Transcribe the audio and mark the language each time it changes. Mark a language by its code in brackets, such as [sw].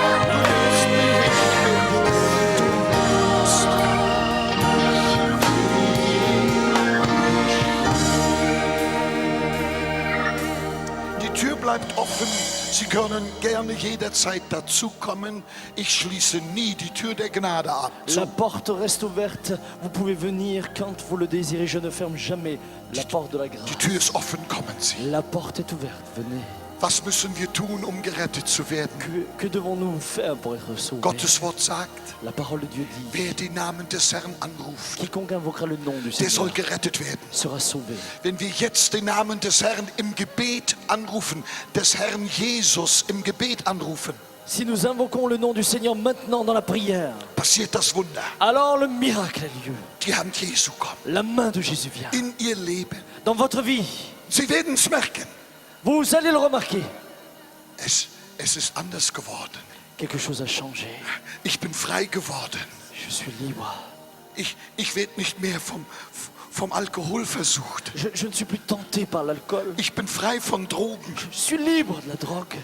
[de] Du nimmst mich, wie ich bin. Du nimmst mich. Die Tür bleibt offen. Sie können gerne jederzeit dazukommen. Ich schließe nie die Tür der Gnade ab. [fr] La porte reste ouverte. Vous pouvez venir quand vous le désirez. Je ne ferme jamais la porte de la grâce. [de] Die Tür ist offen, kommen Sie. [fr] La porte est ouverte. Venez. [de] Was müssen wir tun, um gerettet zu werden? [fr] Que devons-nous faire pour être sauvés? [de] Gottes Wort sagt, [fr] La parole de Dieu dit, [de] wer den Namen des Herrn anruft, [fr] quiconque invoquera le nom du [de] der soll [fr] Seigneur [de] gerettet werden. [fr] sera sauvé. [de] Wenn wir jetzt den Namen des Herrn im Gebet anrufen, des Herrn Jesus im Gebet anrufen, [fr] Si nous invoquons le nom du Seigneur maintenant dans la prière, [de] passiert das Wunder. [fr] alors le miracle a lieu. [de] Die Hand Jesu kommt [fr] La main de Jésus vient. [de] in ihr Leben. [fr] Dans votre vie, [de] Sie werden es merken. [fr] vous allez le remarquer. [de] Es ist anders geworden. [fr] Quelque chose a changé. [de] Ich bin frei geworden. [fr] Je suis libre. [de] Ich werde nicht mehr vom Alkohol versucht. [fr] Je ne suis plus tenté par l'alcool. [de] Ich bin frei von Drogen. [fr] Je suis libre de la drogue.